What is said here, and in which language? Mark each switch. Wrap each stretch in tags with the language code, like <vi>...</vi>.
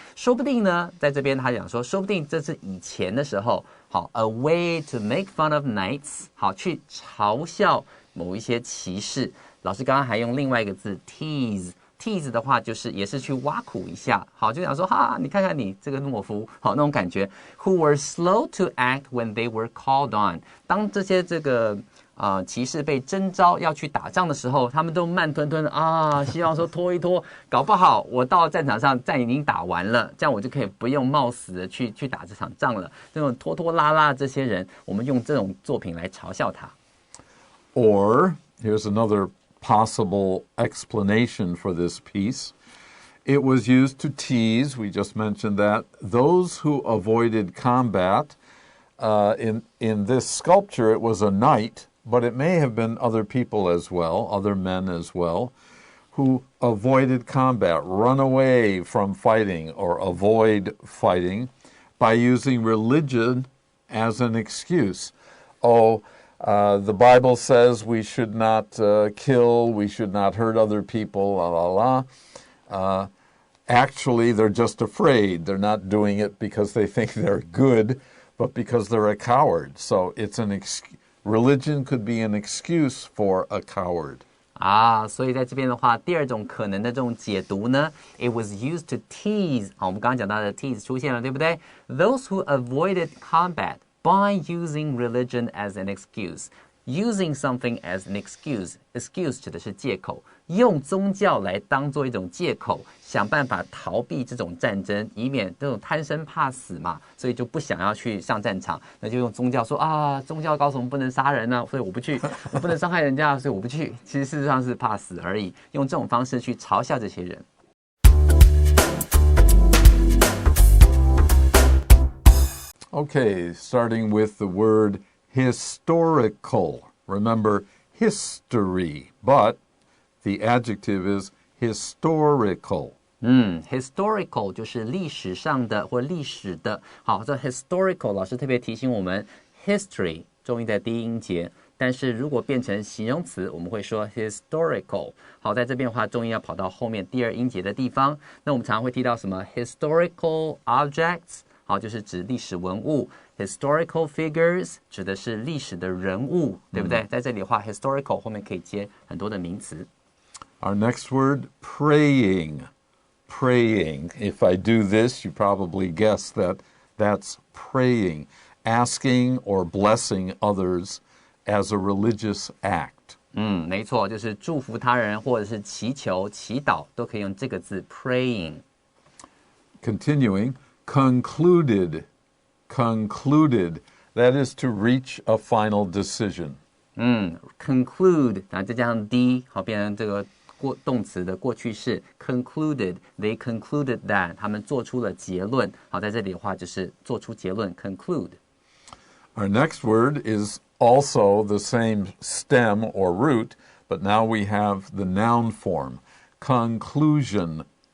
<zh>说不定呢，在这边他讲说，说不定这是以前的时候，好 ，</zh> <en>a way to make fun of knights，</en> <zh>好，去嘲笑某一些骑士。老师刚刚还用另外一个字 tease。tease 的话就是也是去挖苦一下，好，就讲说哈，你看看你这个懦夫，好那种感觉。</zh> <en>Who were slow to act when they were called on？</en> <zh>当这些骑士被征召要去打仗的时候，他们都慢吞吞的啊，希望说拖一拖，搞不好我到战场上战已经打完了，这样我就可以不用冒死的去打这场仗了。这种拖拖拉拉的这些人，我们用这种作品来嘲笑他。</zh> <en>Or here's another possible explanation for this piece. It was used to tease, we just mentioned that, those who avoided combat. In this sculpture, it was a knight, but it may have been other people as well, other men as well, who avoided combat, run away from fighting or avoid fighting by using religion as an excuse. The Bible says we should not kill, we should not hurt other people, la la la. Actually, they're just afraid. They're not doing it because they think they're good, but because they're a coward. So it's religion could be an excuse for a coward.</en> <zh>所以在这边的话，第二种可能的这种解读呢 ，</zh> <en>it was used to tease。</en> <zh>好，我们刚刚讲到的 tease 出现了，对不对</zh> <en>？Those who avoided combat by using religion as an excuse. Using something as an excuse.</en> <zh>Excuse 指的是借口，用宗教来当做一种借口，想办法逃避这种战争，以免这种贪生怕死嘛，所以就不想要去上战场，那就用宗教说啊，宗教告诉我们不能杀人啊，所以我不去，我不能伤害人家，所以我不去。其实事实上是怕死而已，用这种方式去嘲笑这些人。</zh> <en>Okay, starting with the word historical. Remember, history, but the adjective is historical.</en> <zh>Historical 就是历史上的或历史的。好，这 historical 老师特别提醒我们 ，history 重音在第一音节，但是如果变成形容词，我们会说 historical。好，在这边的话，重音要跑到后面第二音节的地方。那我们常常会提到什么</zh> <en>historical objects。</en> <zh>好，就是指历史文物 ，</zh> <en>historical figures</en> <zh>指的是历史的人物，对不对？在这里的话 ，historical 后面可以接很多的名词。</zh> <en>Our next word, praying. Praying. If I do this, you probably guess that that's praying, asking or blessing others as a religious act.</en> <zh>没错，就是祝福他人或者是祈求、祈祷，都可以用这个字 praying。</zh> <en>Continuing. Concluded, that is to reach a final decision.</en> <zh>Conclude 然后再加上 d 好变成这个动词的过去式 concluded,</zh> <en>they concluded that</en> <zh>他们做出了结论。好，在这里的话就是做出结论 conclude。</zh> <en>Our next word is also the same stem or root, but now we have the noun form. Conclusion.</en>